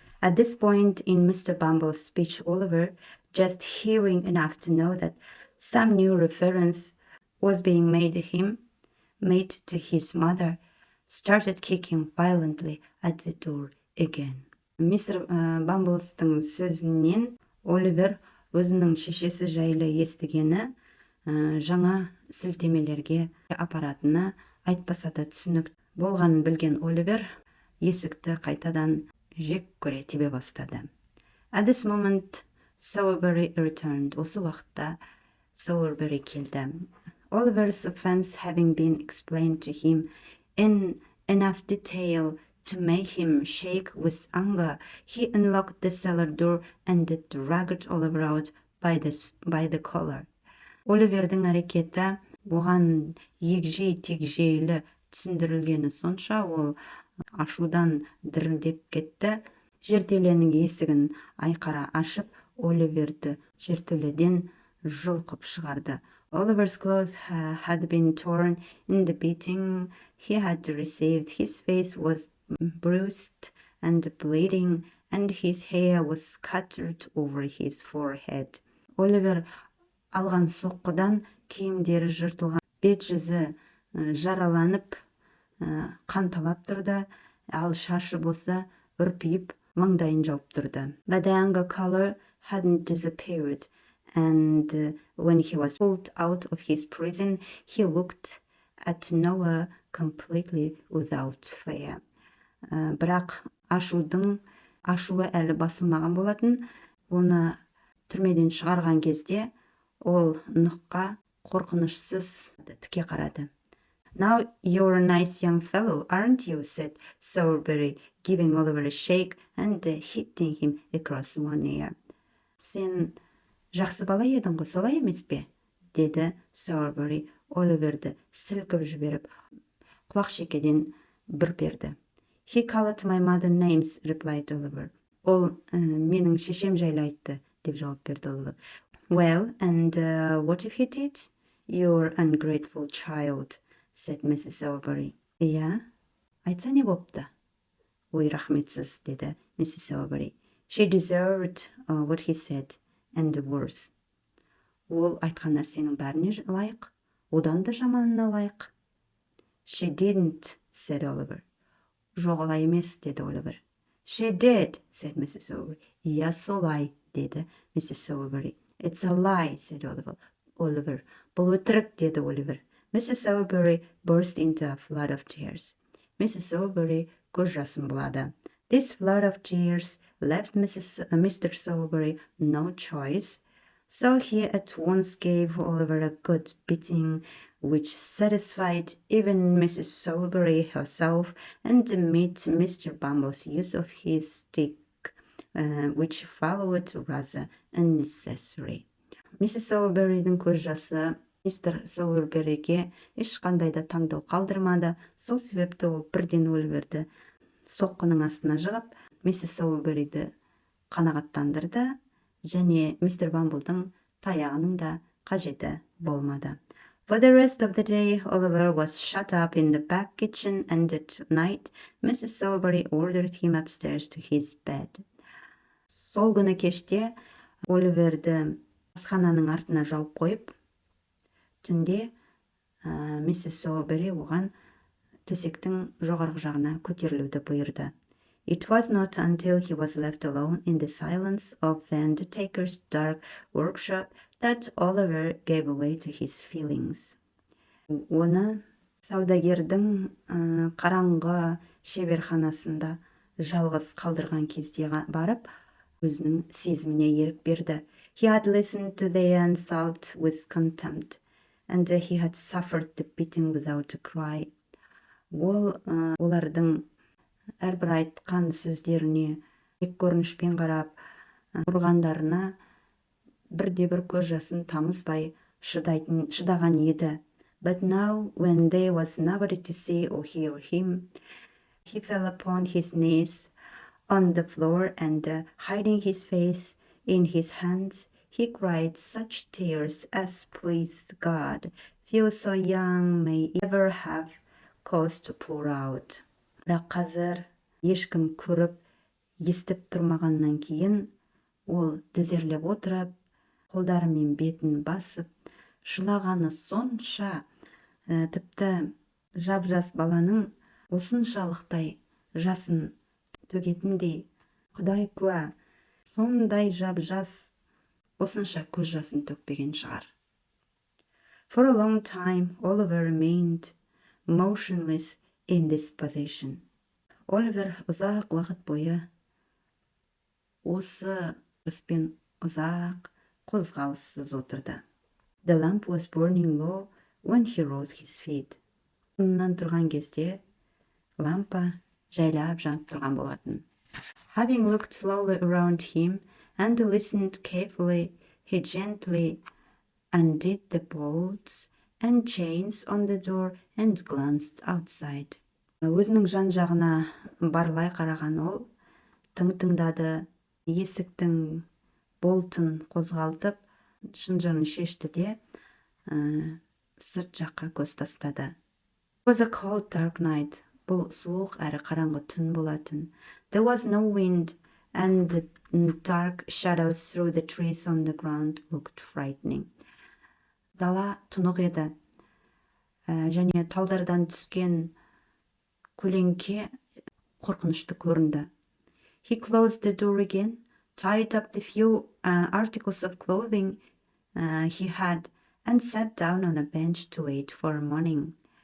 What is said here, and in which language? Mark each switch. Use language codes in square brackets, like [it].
[en] At this point in Mr. Bumble's speech, Oliver, just hearing enough to know that some new reference was being made to his mother, started kicking violently at the door again. [kk] Mr. Bumblestың сөзінен Оливер өзінің шешесі жайлы естігені жаңа сілтемелерге апаратыны айтпаса да түсінік болғанын білген Оливер есікті қайтадан жек көре тебе бастады. [en] At this moment, Sawbury returned. [kk] Осы уақытта Sowerberry келді. [en] Oliver's offense having been explained to him in enough detail to make him shake with anger, he unlocked the cellar door and dragged Oliver out by the collar. [kk] Оливердің әрекеті оған егжей-тегжейлі түсіндірілгені сонша, ол ашудан дірілдеп кетті. Жертөленің есігін айқара ашып, Оливерді жертөледен жұлқып шығарды. [en] Oliver's clothes had been torn in the beating he had received. His face was bruised and bleeding, and his hair was scattered over his forehead. [kk] Оливер алған соққыдан киімдері жыртылған, бет-жүзі жараланып, қанталап тұрды, ал шашы болса үрпиіп, маңдайын жауып тұрды. [en] But the anger color hadn't disappeared, and when he was pulled out of his prison, he looked at Noah completely without fear. [kk] Бірақ ашуы әлі басылмаған болатын. Оны түрмеден шығарған кезде ол Нұхқа қорқынышсыз тіке қарады. [en] Now you're a nice young fellow, aren't you? Said Sowerberry, giving Oliver a shake and hitting him across one ear. [kk] Сен жақсы бала едің ғой, солай емес пе? Деді Sowerberry Оливерді сілкіп жіберіп, құлақ шекеден бір берді. [en] He called my mother names, replied Oliver. [kk] Ол менің шешем жайлы айтты, деп жауап берді Oliver. [en] Well, and what if he did? You're ungrateful child, said Mrs. Sowerberry. [kk] Yeah, айтса не бопты? Ой, рахметсіз, деді Mrs. Sowerberry. [en] She deserved what he said, and worse. [kk] Ол айтқан нәрсенің бәріне лайық, одан да жаманына лайық. [en] She didn't, said Oliver. [kk] Жоқ, олай емес, деді Oliver. [en] She did, said Mrs. Sowerberry. [kk] Иә, солай, деді Mrs. [en] Sowerberry. It's a lie, said Oliver. [kk] Бұл өтірік, деді Oliver. [en] Mrs. Sowerberry burst into a flood of tears. [kk] Mrs. Sowerberry көз жасын бұлады. [en] This flood of tears left Mr. Sowerberry no choice, so he at once gave Oliver a good beating, which satisfied even Mrs. Sowerberry herself, and made Mr. Bumble's use of his stick, which followed rather unnecessary. [kk] Mrs. Sowerberry'дің көз жасы Mr. Sowerberry'ге ешқандай да таңдау қалдырмады. Сол себепті ол бірден Оливерді соққының астына жығып, Mrs. Sowerberry'ді қанағаттандырды, және Mr. Bumble'дың таяғының да қажеті болмады. [en] For the rest of the day, Oliver was shut up in the back kitchen, and at night, Mrs. Sowerberry ordered him upstairs to his bed. [kk] Сол күні кеште Оливерді асхананың артына жауып қойып, түнде Mrs. Sowerberry оған төсектің жоғарғы жағына көтерілуді бұйырды. [en] It was not until he was left alone in the silence of the undertaker's dark workshop that Oliver gave way to his feelings. [kk] Оны саудагердің қараңғы шеберханасында жалғыз қалдырған кезде барып, өзінің сезіміне ерік берді. [en] He had listened to the insult with contempt, and he had suffered the beating without a cry. [kk] Ол олардың әрбір айтқан сөздеріне тек көрінішпен қарап, ұрғандарына бірде-бір көз жасын тамызбай шыдаған еді. [en] But now, when there was nobody to see or hear him, he fell upon his knees on the floor, and hiding his face in his hands, he cried such tears as pleased God, few so young may ever have cause to pour out. [kk] Бірақ қазір ешкім көріп, естіп тұрмағаннан кейін, ол тізерлеп отырып, қолдарымен бетін басып, жылағаны сонша, тіпті жап-жас баланың осыншалықтай жасын төгетіндей, Құдай куә, сондай жап-жас осынша көз жасын төкпеген шығар. [en] For a long time, Oliver remained motionless in this position. [kk] Оливер ұзақ уақыт бойы осы үспен ұзақ қозғалыссыз отырды. [en] The lamp was burning low when he rose his feet. [kk] Орнынан тұрған кезде лампа жайлап жанып тұрған болатын. [en] Having looked slowly around him and listened carefully, he gently undid the bolts and chains on the door and glanced outside. [kk] Өзінің жан-жағына барлай қараған ол, тыңдады, есіктің болтын қозғалтып, шынжырын шешті де, сырт жаққа көз тастады. [en] It was a cold, dark night. [kk] Бұл суық әрі қараңғы түн болатын. [en] There was no wind, and the dark shadows through the trees on the ground looked frightening. [kk] Дала тұнық еді, және талдардан түскен көлеңке қорқынышты көрінді. [en] He closed the door again, tied up the few articles of clothing he had, and sat down on a bench to wait for morning.